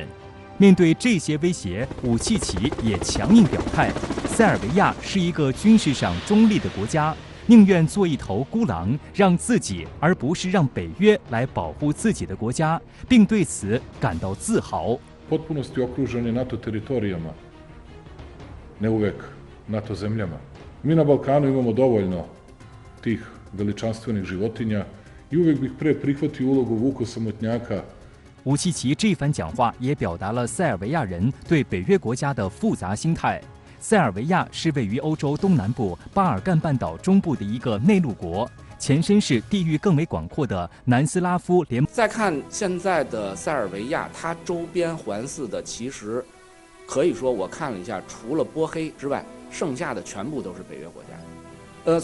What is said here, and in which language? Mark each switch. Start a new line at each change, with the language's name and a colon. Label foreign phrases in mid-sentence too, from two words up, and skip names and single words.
Chinese: 面对这些威胁，武契奇也强硬表态，塞尔维亚是一个军事上中立的国家，宁愿做一头孤狼，让自己而不是让北约来保护自己的国家，并对此感到自豪。
Serbian: potpunosti okružen je NATO teritorijama, ne uvek NATO zemljama. Mi na Balkanu imamo dovoljno tih veličanstvenih životinja i uvek bih pre prihvatio ulogu vuka samotnjaka。
Chinese: 武契奇这番讲话也表达了塞尔维亚人对北约国家的复杂心态。塞尔维亚是位于欧洲东南部巴尔干半岛中部的一个内陆国，前身是地域更为广阔的南斯拉夫联盟。再看现在的塞尔维亚，它周边环伺的其实可以说，我看了一下，除了波黑之外，剩下的全部都是北约国家。